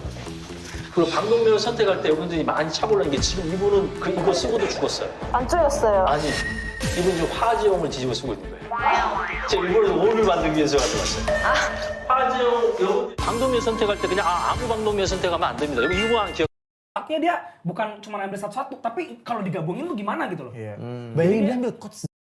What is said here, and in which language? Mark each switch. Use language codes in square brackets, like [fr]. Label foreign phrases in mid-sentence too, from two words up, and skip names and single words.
[ko] 그리고 방독면을 선택할 때 여러분들이 많이 착오하는 게 지금 이분은 이거 쓰고도 죽었어요. 안 쪼였어요. 아니, 이분 지금 화지형을 뒤집어 쓰고 있는 거예요. 제가 일본에서 오를 만들기 위해서 가져왔어요. 화지형, 여러분 방독면 선택할 때 그냥 아무 방독면 선택하면 안 됩니다. 여기 이거 하나 기억. [id] Dia bukan cuma ambil satu-satu, tapi kalau digabungin tuh gimana gitu loh. Bayangin dia ambil coach